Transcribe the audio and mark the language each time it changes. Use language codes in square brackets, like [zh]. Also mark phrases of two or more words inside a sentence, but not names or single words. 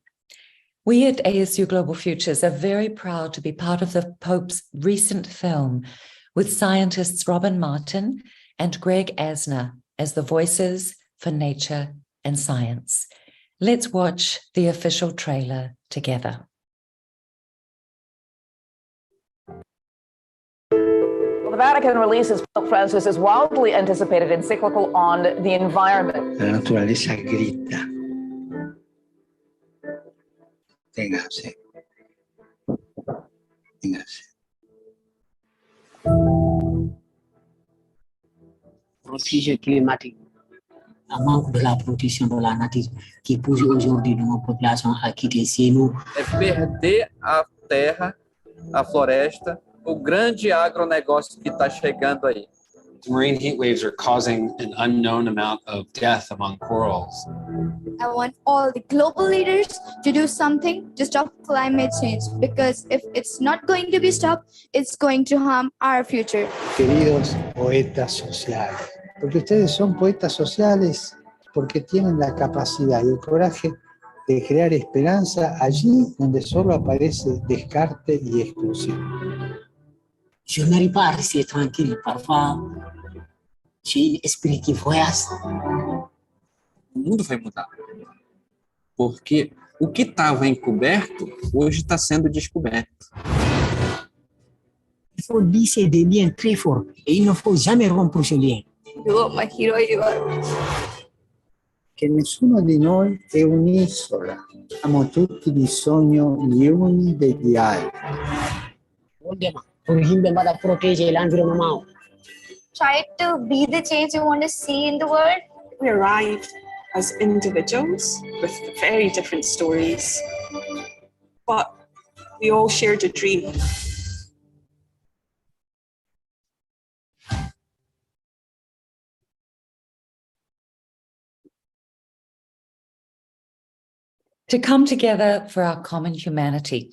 [en] We at ASU Global Futures are very proud to be part of the Pope's recent film with scientists Robin Martin and Greg Asner as the voices for nature and science. Let's watch the official trailer together. Well, the Vatican releases Pope Francis's wildly anticipated encyclical on the environment. [es] La naturaleza grita. Téngase. Téngase. [fr] Protéger climatique. Un manque de la protection de la nature qui pousse aujourd'hui nos populations à quitter chez nous. [pt] É perder a terra, a floresta, o grande agronegócio que está chegando aí. [en] Marine heat waves are causing an unknown amount of death among corals. I want all the global leaders to do something to stop climate change, because if it's not going to be stopped, it's going to harm our future. [es] Queridos poetas sociales, porque ustedes son poetas sociales, porque tienen la capacidad y el coraje de crear esperanza allí donde solo aparece descarte y exclusión. [fr] Je n'arrive pas à rester tranquille. Parfois, j'ai un esprit qui voyage. [pt] O mundo vai mudar. Porque o que estava encoberto, hoje está sendo descoberto. [fr] Il faut lisser des liens très forts et il ne faut jamais rompre ce lien. [en] You are my hero, you are. [it] Che nessuno di noi è un'isola. Siamo tutti bisogno gli uni degli altri. [fr] Protéger l'environnement. [en] Try to be the change you want to see in the world. We arrived as individuals with very different stories, but we all shared a dream. To come together for our common humanity.